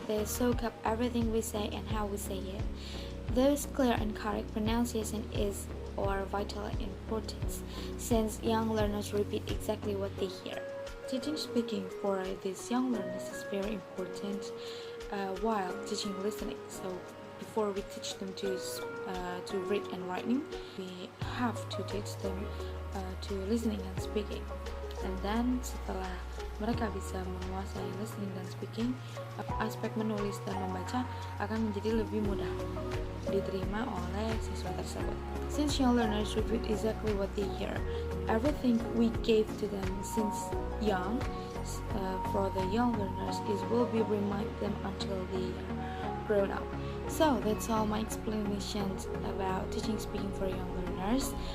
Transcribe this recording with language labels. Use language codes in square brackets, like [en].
[en] They soak up everything we say and how we say it. Those clear and correct pronunciation is or vital importance, since young learners repeat exactly what they hear. Teaching speaking for these young learners is very important while teaching listening. So before we teach them to read and writing, we have to teach them to listening and speaking. And then [id] setelah mereka bisa menguasai listening dan speaking, aspek menulis dan membaca akan menjadi lebih mudah diterima oleh siswa tersebut. [en] Since young learners repeat exactly what they hear, everything we gave to them since young, for the young learners, will be remind them until they grown up. So that's all my explanations about teaching speaking for young learners.